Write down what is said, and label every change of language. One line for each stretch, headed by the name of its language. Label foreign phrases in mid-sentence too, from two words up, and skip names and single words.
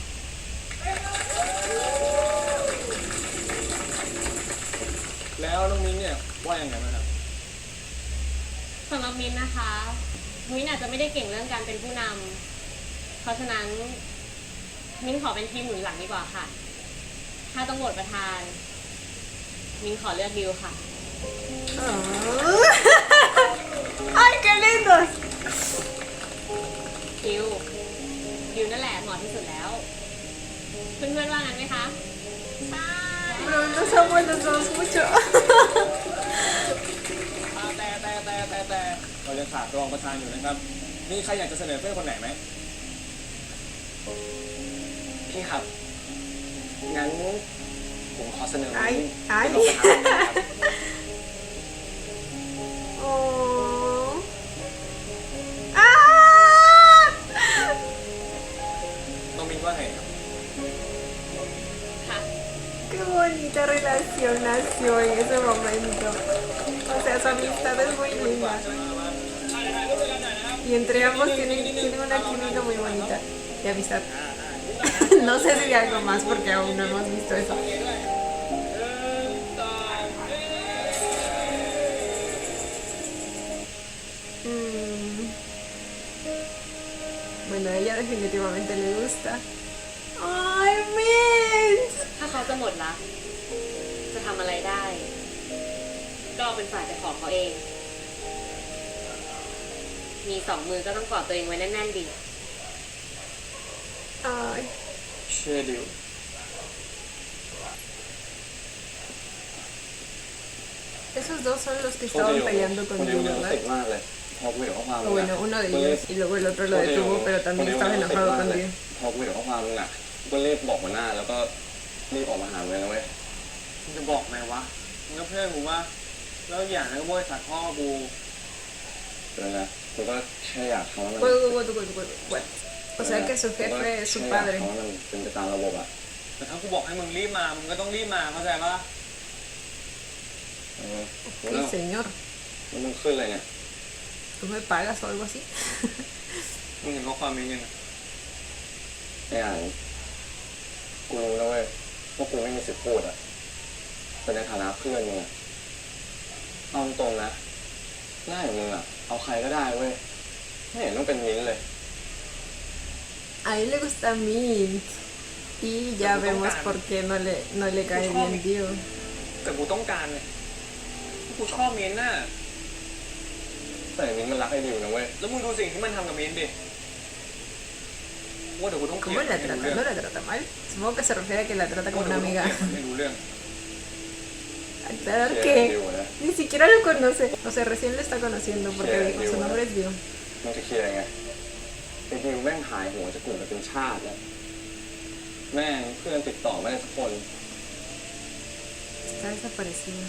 Thai: แล้วน้องมิ้นเนี่ยว่ายังไงบ้างครับ สำหรับมิ้นนะคะ มิ้นอาจจะไม่ได้เก่งเรื่องการเป็นผู้นำเพราะฉะนั้น มิ้นขอเป็นทีมหนุนหลังดีกว่าค่ะ ถ้าต้องโหวตประธาน มิ้นขอเลือกดิวค่ะ
Spanish: Ay, qué lindos.
Thai: ดิวนั่นแหละเหมาะที่สุดแล้ว เพื่อนๆว่างั้นไหมคะ
Spanish: Pero los amo los dos mucho.
Thai: แต่เรายังขาดรองประธานอยู่นะครับมีใครอยากจะเสนอเพื่อนคนไหนไหม พี่ครับ งั้นผมขอเสนอ
Spanish: Ay,
Thai: เป็น
Spanish: ay.
Thai: รองประธานครับ Oh. ¡Ah! น้องมิ้นว่าไงครับ ค่ะ
Spanish: Qué bonita relación nació en ese momento. O sea, su amistad es muy linda. Y entre ambos tienen una química muy bonita. De amistad. No sé si hay algo más porque aún no hemos visto eso. Bueno, a ella definitivamente le gusta. ¡Ay, Mint!
Thai: ถ้าเขาจะหมดรักจะทำอะไรได้ ก็เป็นฝ่ายไปขอเขาเอง มีสองมือก็ต้องกอดตัวเองไว้แน่นๆดิ
Spanish: Ay.
Thai: เชื่อดิว
Spanish: Esos dos son los que estaban peleando
Thai: คน
Spanish: con
Thai: เดียว
Spanish: Yu,
Thai: เนี่ยรู้สึ
Spanish: ¿verdad?
Thai: กมากเลยพอคุยกับข้อความ
Spanish: O bueno, uno de ellos y luego el otro lo detuvo, pero también estaba enojado con Yu.
Thai: พอคุยกับข้อความมึงอ่ะก็รีบบอกหัวหน้าแล้วก็รีบออกมาหาเลยนะเว้ย มึงจะบอกไหมวะมึงก็เพื่อนกูว่าแล้วอย่างนั้นก็บริษัทพ่อกู เดี๋ยวนะกูก็แค่อยากทำให้มัน
English: What?
Spanish: O sea que su jefe es su padre.
Thai: ทำให้มันเป็นไปตามระบบอ่ะ แต่ถ้ากูบอกให้มึงรีบมามึงก็ต้องรีบมาเข้าใจปะ
Spanish: Sí, señor.
Thai: แล้วมึงขึ้นอะไรเนี่ย
Spanish: ¿Tú me pagas o algo así?
Thai: มึงเห็นข้อความนี้ยัง ไอ้อ่านกูรู้แล้วเว้ยว่ากูไม่มีสิทธิ์พูดอ่ะแต่ในฐานะเพื่อนมึงอ่ะเอาตรงๆนะหน้าอย่างมึงอ่ะเอาใครก็ได้เว้ยไม่เห็นต้องเป็นมิ้นท์เลย
Spanish: A él le gusta Mint. Y ya vemos por qué no le cae bien Dio.
Thai: แต่กูต้องการเนี่ยกูชอบเมนน่ะ แต่มิ้นท์มันรักไอ้ดิวนะเว้ย แล้วมึงดูสิ่งที่มันทำกับเมนดิว่าเดี๋ยวกูต้องเคลีย
Spanish: ¿Cómo
Thai: ร์
Spanish: la trata? ¿No la trata mal? Supongo que se refiere a que la trata como una amiga.
Thai: ไม่รู้เรื่อง
Spanish: Aclarar
Thai: เชียร์
Spanish: que
Thai: ดิวนะ
Spanish: ni siquiera lo conoce. O sea, recién lo está conociendo porque Sí, dijo su Dio. nombre es Dio.
Thai: มึงจะเคลียร์ไงไอ้ดิวแม่งหายหัวจากกลุ่มไปเป็นชาติแล้วแม่งเพื่อนติดต่อไม่ได้สักคน
Spanish: Está desaparecido.